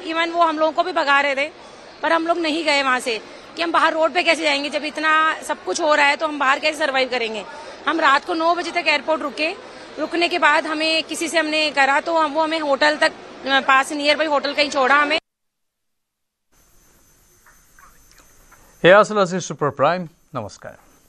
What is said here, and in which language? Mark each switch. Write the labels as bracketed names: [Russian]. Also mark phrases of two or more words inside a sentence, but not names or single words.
[Hindi] इवन वो हम लोगों को भी भगा रहे थे, पर हम लोग नहीं गए वहां से कि हम बाहर रोड पे कैसे जाएंगे। जब इतना सब कुछ हो रहा है तो हम बाहर कैसे सर्वाइव करेंगे। हम रात को 9 बजे तक एयरपोर्ट रुके। रुकने के बाद हमें किसी से हमने करा तो वो हमें होटल तक, पास [English] near by [Hindi] होटल कहीं छोड़ा हमें। [Assamese] एया আছিল আজি सुपर प्राइम। नमस्कार।